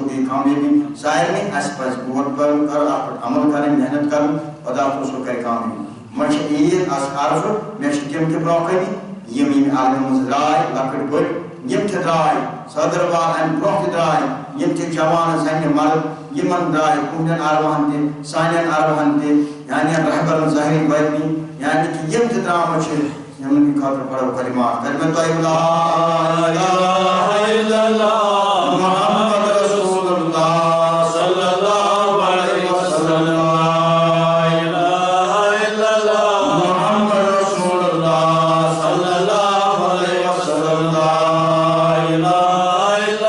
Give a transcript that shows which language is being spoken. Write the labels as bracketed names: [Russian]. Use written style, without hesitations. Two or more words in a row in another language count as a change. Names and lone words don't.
[Kashmiri] دی کامیٲبی سارنٕے اَسہِ پَزِ غور کَرُن اَتھ پٮ۪ٹھ عمل کَرٕنۍ محنت کَرُن خدا تعالیٰ کَرِ کامیٲبی وۄنۍ چھِ عیٖد عرضہٕ مےٚ چھِ تِم تہِ برٛونٛہہ کَنہِ یِم ییٚمہِ عالمہِ منٛز درٛاے لۄکٕٹۍ بٔڑۍ یِم تہِ درٛاے صدٕروار اَمہِ برٛونٛہہ تہِ درٛاے یِم تہِ جوان زنہِ مرد یِمن درٛاے تُہنٛدٮ۪ن عربہن تہِ سانٮ۪ن عربہن تہِ یعنی رہبرن ظٲہری باطنی یعنی کہ یِم تہِ درٛامٕتۍ چھِ یِمن ہٕنٛدِ خٲطرٕ پڑھو کلمات کلمہ طیبہ [Arabic] لا الہ الا اللہ محمد رسول اللہ صلی اللہ علیہ وسلم لا الہ الا اللہ محمد رسول اللہ صلی اللہ علیہ وسلم لا الہ الا